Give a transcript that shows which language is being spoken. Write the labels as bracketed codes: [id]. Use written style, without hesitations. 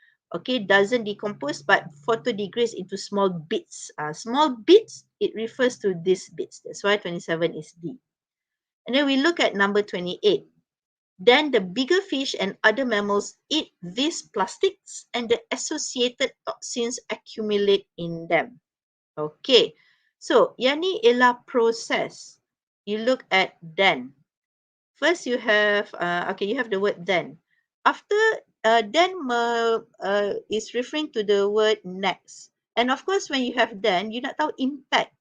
[en] Okay, doesn't decompose but photodegrades into small bits. Small bits, it refers to these bits. That's why 27 is D. And then we look at number 28. Then the bigger fish and other mammals eat these plastics and the associated toxins accumulate in them. Okay, so [ms] yang ni ialah proses. [en] You look at then. First you have, you have the word then. After then is referring to the word next. And of course when you have then, you [ms] nak tahu [en] impact.